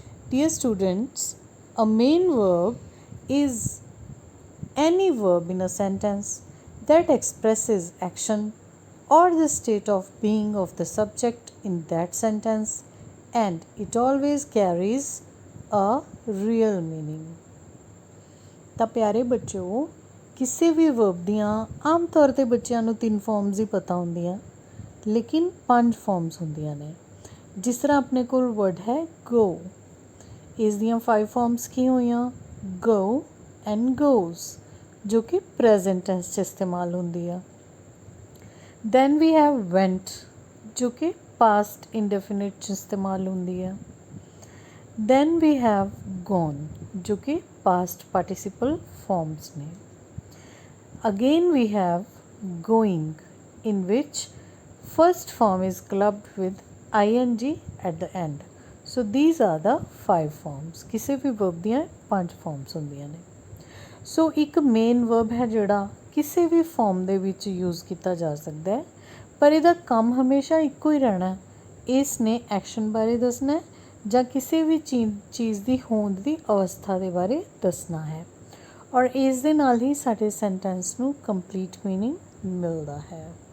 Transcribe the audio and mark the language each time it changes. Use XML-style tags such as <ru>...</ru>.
<en>Dear students, a main verb is any verb in a sentence that expresses action or the state of being of the subject in that sentence, and it always carries a real meaning.</en> <pa>ਤਾਂ ਪਿਆਰੇ ਬੱਚਿਓ, ਕਿਸੇ ਵੀ verb ਦੀਆਂ ਆਮ ਤੌਰ 'ਤੇ ਬੱਚਿਆਂ ਨੂੰ 3 farms ਹੀ ਪਤਾ ਹੁੰਦੀਆਂ, ਲੇਕਿਨ 5 ਫਾਰਮਸ ਹੁੰਦੀਆਂ ਨੇ। ਜਿਸ ਤਰ੍ਹਾਂ ਆਪਣੇ ਕੋਲ ਵਰਡ ਹੈ ਗੋ, ਇਸ ਦੀਆਂ 5 ਫਾਰਮਸ ਕੀ ਹੋਈਆਂ? ਗੋ ਐਂਡ ਗੋਜ਼, ਜੋ ਕਿ ਪ੍ਰੈਜ਼ੈਂਟ ਟੈਂਸ 'ਚ ਇਸਤੇਮਾਲ ਹੁੰਦੀ ਆ।</pa> <en>then we have went,</en> <pa>ਜੋ ਕਿ ਪਾਸਟ ਇੰਡੈਫੀਨਿਟ 'ਚ ਇਸਤੇਮਾਲ ਹੁੰਦੀ ਆ।</pa> <en>then we have gone,</en> <pa>ਜੋ ਕਿ ਪਾਸਟ ਪਾਰਟੀਸੀਪਲ ਫਾਰਮਸ ਨੇ।</pa> <en>Again we have going, in which first form is clubbed with ing at the end. So these are the 5 forms.</en> <pa>ਕਿਸੇ ਵੀ verb ਦੀਆਂ 5 forms ਹੁੰਦੀਆਂ ਨੇ। ਸੋ ਇੱਕ ਮੇਨ verb ਹੈ ਜਿਹੜਾ ਕਿਸੇ ਵੀ ਫਾਰਮ ਦੇ ਵਿੱਚ ਯੂਜ਼ ਕੀਤਾ ਜਾ ਸਕਦਾ ਹੈ, ਪਰ ਇਹਦਾ ਕੰਮ ਹਮੇਸ਼ਾ ਇੱਕੋ ਹੀ ਰਹਿਣਾ। ਇਸ ਨੇ ਐਕਸ਼ਨ ਬਾਰੇ ਦੱਸਣਾ ਹੈ ਜਾਂ ਕਿਸੇ ਵੀ ਚੀਜ਼ ਦੀ ਹੋਂਦ ਦੀ ਅਵਸਥਾ ਦੇ ਬਾਰੇ ਦੱਸਣਾ ਹੈ, ਔਰ ਇਸ ਦੇ ਨਾਲ ਹੀ ਸਾਡੇ ਸੈਂਟੈਂਸ ਨੂੰ ਕੰਪਲੀਟ ਮੀਨਿੰਗ ਮਿਲਦਾ ਹੈ।</pa>